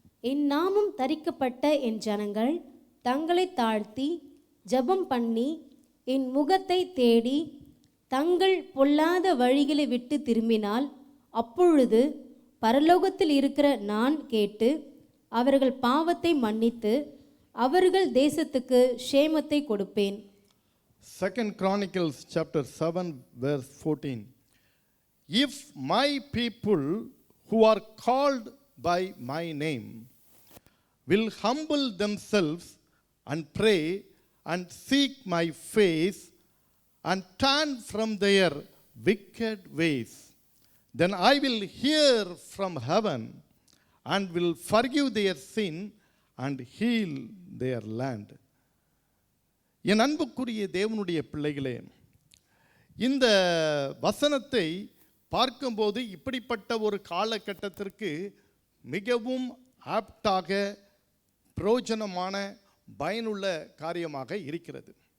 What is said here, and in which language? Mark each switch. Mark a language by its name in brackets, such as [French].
[Tamil] என் நாமம் தரிக்கப்பட்ட என் ஜனங்கள் தங்களை தாழ்த்தி ஜெபம் பண்ணி என் முகத்தை தேடி தங்கள் பொல்லாத வழிகளை விட்டு திரும்பினால், அப்பொழுது பரலோகத்தில் இருக்கிற நான் கேட்டு அவர்கள் பாவத்தை மன்னித்து அவர்கள் தேசத்துக்கு க்ஷேமத்தை கொடுப்பேன். [English] 2 Chronicles chapter 7 verse 14. If my people who are called by my name will humble themselves and pray and seek my face and turn from their wicked ways, then I will hear from heaven and will forgive their sin and heal their land. [Tamil] என் அன்புக்குரிய தேவனுடைய பிள்ளைகளே, இந்த வசனத்தை பார்க்கும்போது இப்படிப்பட்ட ஒரு காலகட்டத்திற்கு மிகவும் ஆப்டாக பிரயோஜனமான பயனுள்ள காரியமாக இருக்கிறது.